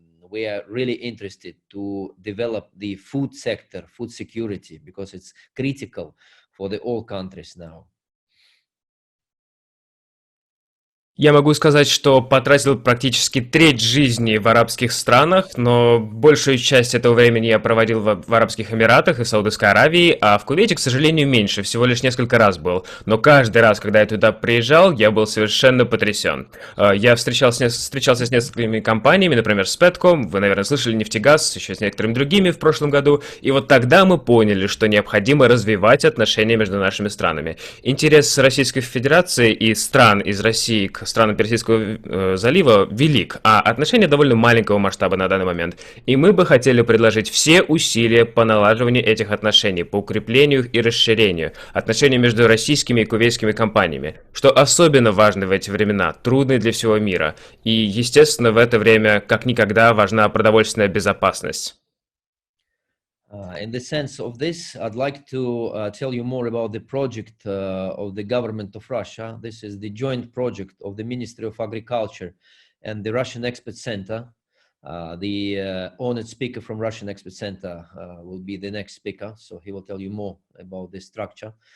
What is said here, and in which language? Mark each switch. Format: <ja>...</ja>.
<en>We are really interested to develop the food sector, food security, because it's critical for all countries now.</en> <ru>Я могу сказать, что потратил практически треть жизни в арабских странах, но большую часть этого времени я проводил в Арабских Эмиратах и Саудовской Аравии, а в Кувейте, к сожалению, меньше, всего лишь несколько раз был. Но каждый раз, когда я туда приезжал, я был совершенно потрясен. Я встречался с несколькими компаниями, например, с Петком, вы, наверное, слышали, Нефтегаз, еще с некоторыми другими в прошлом году, и вот тогда мы поняли, что необходимо развивать отношения между нашими странами. Интерес Российской Федерации и стран из России к к странам Персидского залива велик, а отношения довольно маленького масштаба на данный момент. И мы бы хотели предложить все усилия по налаживанию этих отношений, по укреплению и расширению отношений между российскими и кувейтскими компаниями, что особенно важно в эти времена, трудные для всего мира. И, естественно, в это время как никогда важна продовольственная безопасность.</ru> <en>In the sense of this, I'd like to tell you more about the project of the government of Russia. This is the joint project of the Ministry of Agriculture and the Russian Expert Center. The honored speaker from Russian Expert Center will be the next speaker, so he will tell you more about this structure.</en>